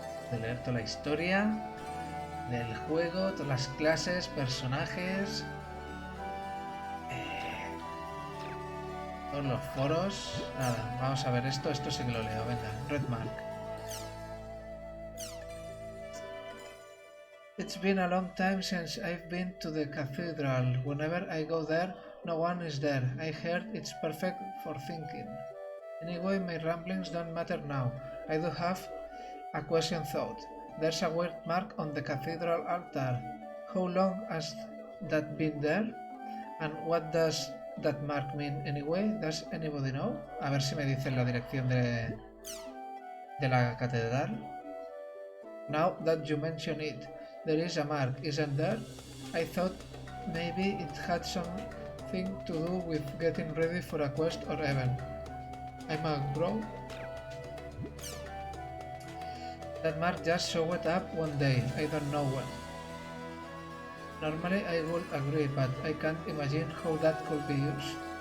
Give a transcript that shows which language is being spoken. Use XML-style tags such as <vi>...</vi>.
<es>de leer toda la historia del juego, todas las clases, personajes... todos los foros. Nada, vamos a ver esto sí que lo leo, venga, Redmark.</es> <en>It's been a long time since I've been to the cathedral. Whenever I go there, no one is there. I heard it's perfect for thinking. Anyway, my ramblings don't matter now. I do have a question thought. There's a weird mark on the cathedral altar. How long has that been there? And what does that mark mean anyway? Does anybody know?</en> <es>A ver si me dicen la dirección de la catedral.</es> <en>Now that you mention it, there is a mark, isn't there? I thought maybe it had something to do with getting ready for a quest or event. I'm a bro. That mark just showed up one day, I don't know when. Normally I would agree, but I can't imagine how that could be used.</en>